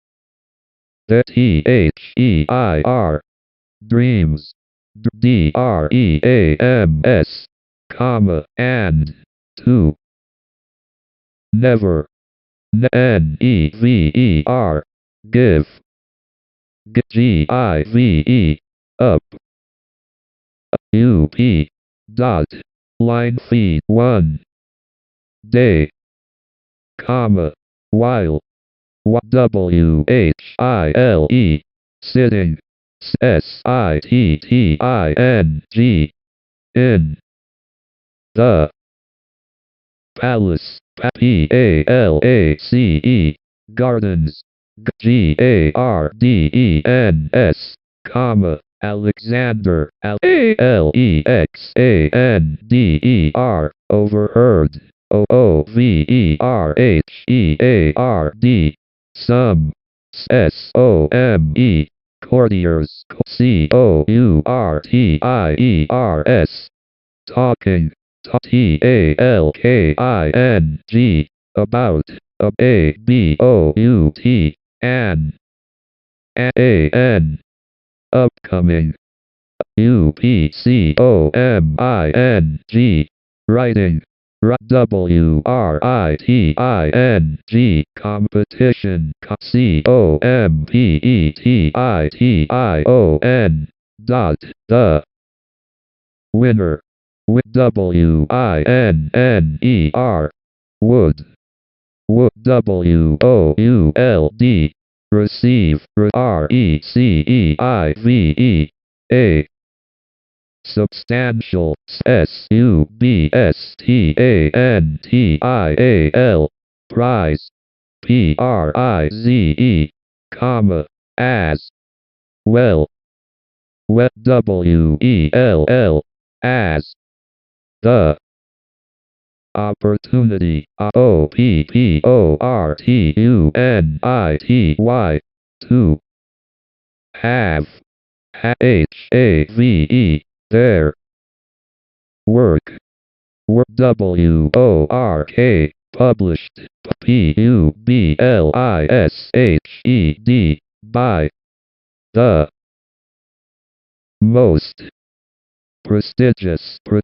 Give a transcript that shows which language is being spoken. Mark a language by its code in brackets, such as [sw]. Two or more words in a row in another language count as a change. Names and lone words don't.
[en] T-H-E-I-R, dreams, D-R-E-A-M-S, comma, and, to, never, N-E-V-E-R, give, G-I-V-E, up, U-P, dot, line feed 1, day, comma, while, W-H-I-L-E, sitting, S-I-T-T-I-N-G, in, the, palace, P-A-L-A-C-E, gardens, G-A-R-D-E-N-S, comma, Alexander, A-L-E-X-A-N-D-E-R, overheard, O-O-V-E-R-H-E-A-R-D, some, S-O-M-E, courtiers, C-O-U-R-T-I-E-R-S, talking, T-A-L-K-I-N-G, about, A-B-O-U-T, an, A-N, upcoming, U-P-C-O-M-I-N-G, writing, W-R-I-T-I-N-G, competition, C-O-M-P-E-T-I-T-I-O-N, dot, the, winner, with W-I-N-N-E-R, would, W-O-U-L-D, receive, R-E-C-E-I-V-E, a, substantial, S-U-B-S-T-A-N-T-I-A-L, prize, P-R-I-Z-E, comma, as, well, W-E-L-L, as, the, opportunity, O-P-P-O-R-T-U-N-I-T-Y, to, have, H-A-V-E, there, work, W-O-R-K, published, P-U-B-L-I-S-H-E-D, by, the, most, prestigious,